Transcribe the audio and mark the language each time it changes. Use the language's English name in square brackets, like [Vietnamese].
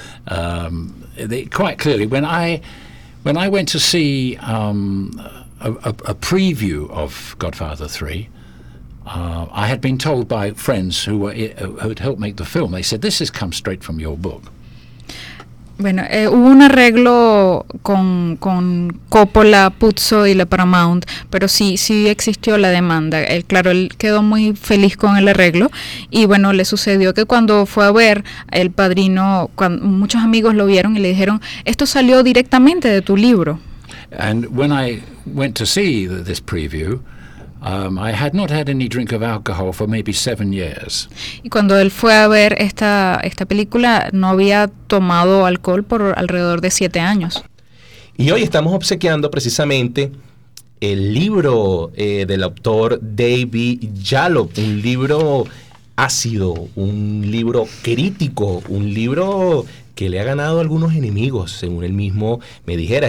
[English] Quite clearly, when I went to see a preview of Godfather 3, I had been told by friends who were who had helped make the film. They said, "This has come straight from your book." [Spanish] Bueno, hubo un arreglo con Coppola, Puzo y la Paramount, pero sí, sí existió la demanda. Él, claro, él quedó muy feliz con el arreglo y bueno, le sucedió que cuando fue a ver El Padrino, muchos amigos lo vieron y le dijeron, esto salió directamente de tu libro. [English] And when I went to see this preview, I had not had any drink of alcohol for maybe 7 years. [Spanish] Y cuando él fue a ver esta película, no había tomado alcohol por alrededor de 7 años. Y hoy estamos obsequiando precisamente el libro del autor David Yalop, un libro ácido, un libro crítico, un libro que le ha ganado algunos enemigos, según él mismo me dijera.